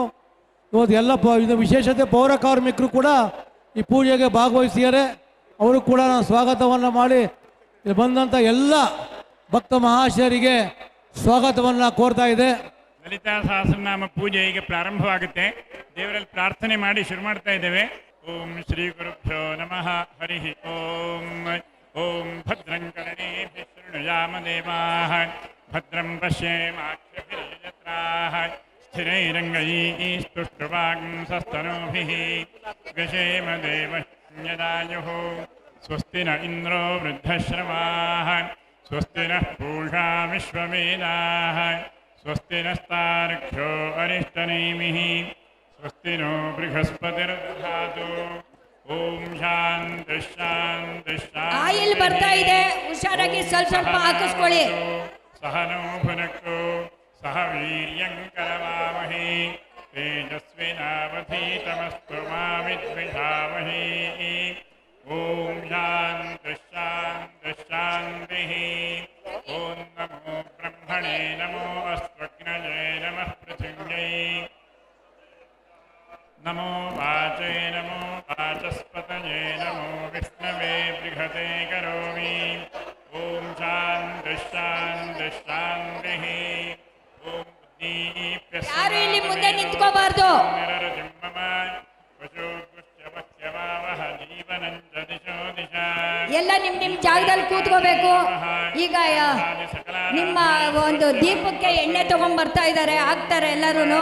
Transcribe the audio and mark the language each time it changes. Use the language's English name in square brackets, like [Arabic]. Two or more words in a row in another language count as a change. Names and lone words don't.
[Kannada] ಇವತ್ತು ಎಲ್ಲ ಇದು ವಿಶೇಷತೆ ಪೌರ ಕಾರ್ಮಿಕರು ಕೂಡ ಈ ಪೂಜೆಗೆ ಭಾಗವಹಿಸಿದ್ದಾರೆ. ಅವರು ಕೂಡ ನಾನು ಸ್ವಾಗತವನ್ನು ಮಾಡಿ ಇಲ್ಲಿ ಬಂದಂಥ ಎಲ್ಲ ಭಕ್ತ ಮಹಾಶಯರಿಗೆ ಸ್ವಾಗತವನ್ನು ಕೋರ್ತಾ ಇದೆ. ಲಲಿತಾ ಸಹಸ್ರನಾಮ ಪೂಜೆ ಈಗ ಪ್ರಾರಂಭವಾಗುತ್ತೆ. ದೇವರಲ್ಲಿ ಪ್ರಾರ್ಥನೆ ಮಾಡಿ ಶುರು ಮಾಡ್ತಾ ಇದ್ದೇವೆ. [Sanskrit] ಓಂ ಶ್ರೀ ಗುರುಭ್ಯೋ ನಮಃ. ಹರಿ ಓಂ. ಓಂ ಭದ್ರಂ ಕರ್ಣೇಭಿಃ ಶೃಣುಯಾಮ ದೇವಾಃ, ಭದ್ರಂ ಪಶ್ಯೇಮಾಕ್ಷಭಿರ್ಯಜತ್ರಾಃ, ಸ್ಥಿರೈರಂಗೈಸ್ತುಷ್ಟ್ವಾಂಸಸ್ತನೂಭಿಃ, ವ್ಯಶೇಮ ದೇವಸ್ಯದಾಯುಃ. ಸ್ವಸ್ತಿ ನ ಇಂದ್ರೋ ವೃದ್ಧಶ್ರವಾಃ, ಸ್ವಸ್ತಿ ನಃ ಪೂಷಾ ವಿಶ್ವವೇದಾಃ, ಸ್ವಸ್ತಿ ನಸ್ತಾರ್ಕ್ಷ್ಯೋ ಅರಿಷ್ಟನೇಮಿಃ, ಸ್ವಸ್ತಿ ನೋ ಬೃಹಸ್ಪತಿರ್ದಧಾತು. ಓಂ ಶಾಂತಿ ಶಾಂತಿ ಶಾಂತಿ. [Kannada] ಆಯಿಲ್ ಬರ್ತಾ ಇದೆ, ಹುಷಾರಾಗಿ ಸ್ವಲ್ಪ ಸ್ವಲ್ಪ ಹಾಕಿಸ್ಕೊಳ್ಳಿ. [Sanskrit] ಸಹನೋ ಭುನಕ್ತು ಸಹ ವೀರ್ಯಂ ಕರವಾಮಹೇ, ತೇಜಸ್ವಿನಾವಧೀತಮಸ್ತು ಮಾ ವಿದ್ವಿಷಾವಹೇ. ಓಂ ಶಾಂತಿ ಶಾಂತಿ ಶಾಂತಿ. ಓಂ ನಮೋ ಬ್ರಹ್ಮಣೇ ನಮೋ ಅಸ್ತ್ವಗ್ನಯೇ ನಮಃ ಪೃಥಿವ್ಯೈ, ನಮೋ ವಾಚೇ ನಮೋ ವಾಚಸ್ಪತಯೇ ನಮೋ ವಿಷ್ಣವೇ ಬೃಹತೆ ಕರೋಮಿ. ಓಂ ಶಾಂತಿ ಶಾಂತಿ ಶಾಂತಿ. ಓಂ [Kannada] ಯಾರು ಇಲ್ಲಿ ಮುಂದೆ ನಿಂತ್ಕೋಬಾರ್ದು. ಎಲ್ಲ ನಿಮ್ ಜಾಗದಲ್ಲಿ ಕೂತ್ಕೋಬೇಕು. ಈಗ ನಿಮ್ಮ ಒಂದು ದೀಪಕ್ಕೆ ಎಣ್ಣೆ ತಗೊಂಡ್ ಬರ್ತಾ ಇದ್ದಾರೆ, ಹಾಕ್ತಾರೆ ಎಲ್ಲರೂ.